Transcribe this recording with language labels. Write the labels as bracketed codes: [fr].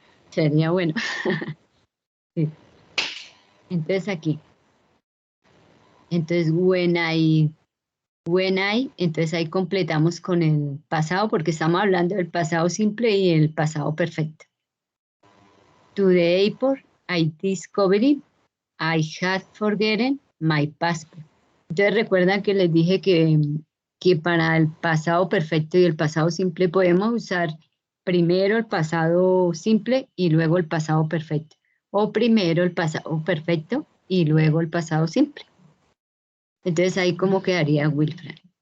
[es] Sería bueno. Sí. Entonces aquí. Entonces [en] when I, [es] entonces ahí completamos con el pasado porque estamos hablando del pasado simple y el pasado perfecto. [en] To the airport, I discovered I had forgotten my passport. [es] Entonces recuerdan que les dije que para el pasado perfecto y el pasado simple podemos usar primero el pasado simple y luego el pasado perfecto. O primero el pasado perfecto y luego el pasado simple. Entonces ahí cómo quedaría Wilfred.